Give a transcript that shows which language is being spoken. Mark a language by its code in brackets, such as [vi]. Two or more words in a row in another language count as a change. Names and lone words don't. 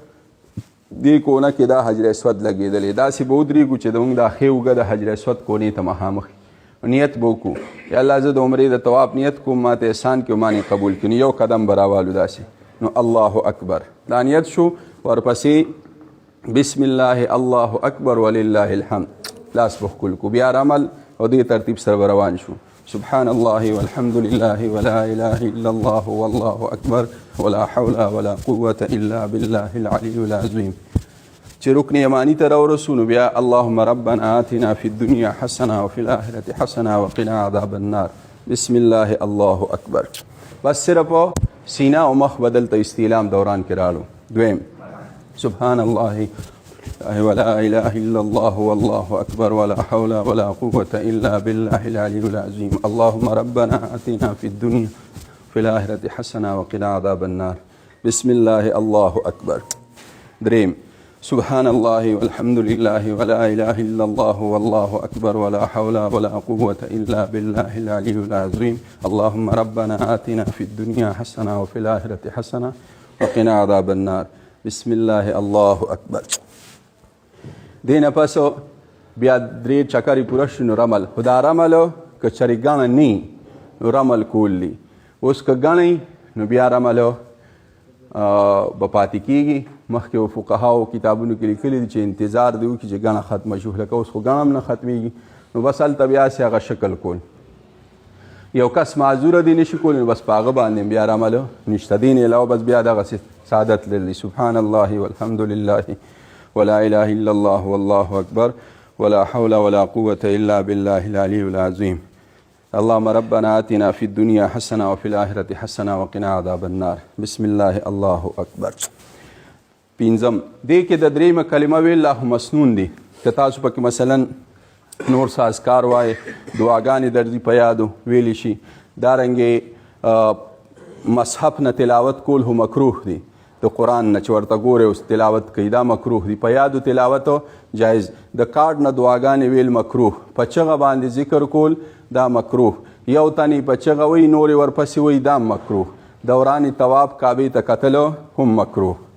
[ps] دې کونه کې دا حجر اسود لګېدلی داسې به ودرېږو چې د مونږ دا ښې اوږه د حجر اسود کونې ته مخامخ نیت به وکړو [ar] یا الله [ps] زه د عمرې د طواف نیت کوم ما ته احسان کړي مانې قبول کړي نو یو قدم به راوالو داسې نو [ar] الله اکبر [ps] دا نیت شو [ar] ورپسې بسم الله الله اکبر ولله الحمد [ps] لاس به ښکل کړو بیا رمل او دې ترتیب سره به روان شو [ar] سبحان الله والحمد لله ولا اله الا الله والله اکبر ولا حول ولا قوة الا بالله العلي العظيم [ps] چې رکن یمانی ته راورسو نو بیا [ar] اللهم ربنا آتنا في الدنيا حسنه وفي الاخره حسنه وقنا عذاب النار بسم الله الله [ps] اکبر بس صرف سینه او مخ بدل ته استعلام دوران کې راړو دویم [ar] سبحان الله ولا اله الا الله والله اکبر ولا حول ولا قوة الا بالله العلي العظيم اللهم ربنا آتنا في الدنيا في الاخره حسنه وقنا عذاب النار بسم الله الله اکبر دریم سبحان الله والحمد لله ولا اله الا الله والله اكبر ولا حول ولا قوة الا بالله العلي العظيم اللهم ربنا آتنا في الدنيا حسنه وفي الاخره حسنه وقنا عذاب النار بسم الله الله اکبر [ps] دینه پسو بیا درې چکرې پوره شو نو رمل خو دا رمل که چرې ګڼه نه نو رمل کول دي اوس که ګڼئ نو بیا رمل به پاتې کېږي مخکې و فقهاو کتابونو کې لیکلي دي چې انتظار دی وکړي چې ګڼه ختمه شو لکه اوس خو ګڼه هم نه ختمېږي نو بس هلته بیا هسې هغه شکل کول یو کس معذوره دی نشي کولی نو بس په هغه باندې بیا رمل نشته دې نه علاوه بس بیا دغسې سعادت لري [ar] سبحان الله والحمد لله ولا اله الا الله والله اکبر ولا حول ولا قوة الا بالله العلي العظيم اللهم ربنا آتنا في الدنيا حسنه وفي الاخره حسنه وقنا عذاب النار بسم الله الله اکبر [ps] پنځم دې کې د درېیمه کلمه ویل الله مسنون دي که تاسو پکې مثلا نور څه اذکار وایې دعاګانې درځي په یادو ویلی شي دارنګې مصحف نه تلاوت کول هم مکروه دي د قرآن نه چې ورته ګورې اوس تلاوت کوي دا مکروه دي په یادو تلاوت جایز د کارډ نه دعاګانې ویل مکروه په چغه باندې ذکر کول دا مکروه یو تنې په چغه وی نورې ورپسې وی دا مکروه دوران طواف کعبې ته کتلو هم مکروه